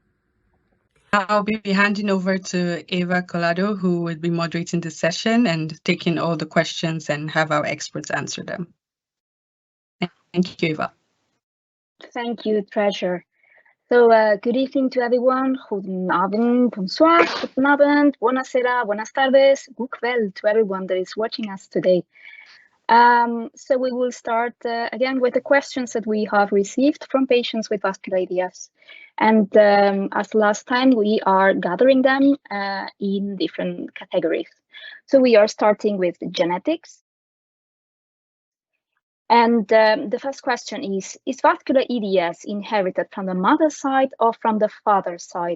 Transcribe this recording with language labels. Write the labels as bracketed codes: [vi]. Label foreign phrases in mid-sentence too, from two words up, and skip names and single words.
[en] I'll be handing over to Eva Collado, who will be moderating the session and taking all the questions and have our experts answer them. Thank you, Eva. Thank you, Treasure. So, good evening to everyone. [de] Guten Abend, bonsoir, guten Abend, [it] buonasera, [es] buenas tardes, [en] good kväll to everyone that is watching us today. So we will start again with the questions that we have received from patients with vascular EDS. And as last time, we are gathering them in different categories. So we are starting with genetics. And the first question is vascular EDS inherited from the mother's side or from the father's side?